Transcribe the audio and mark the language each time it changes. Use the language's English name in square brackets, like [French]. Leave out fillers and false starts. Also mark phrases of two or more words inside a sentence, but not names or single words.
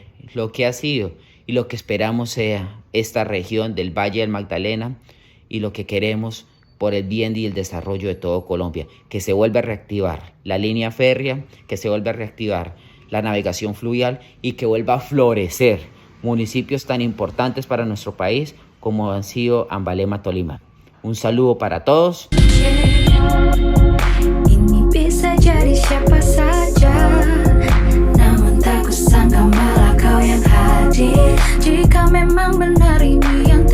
[Spanish] lo que ha sido y lo que esperamos sea esta región del Valle del Magdalena y lo que queremos por el bien y el desarrollo de todo Colombia, que se vuelva a reactivar la línea férrea, que se vuelva a reactivar la navegación fluvial y que vuelva a florecer municipios tan importantes para nuestro país como han sido Ambalema, Tolima. Un saludo para todos. [Indonesian] Ini bisa jadi siapa saja, namun tak kusangka malah kau yang hadir. Jika memang benar ini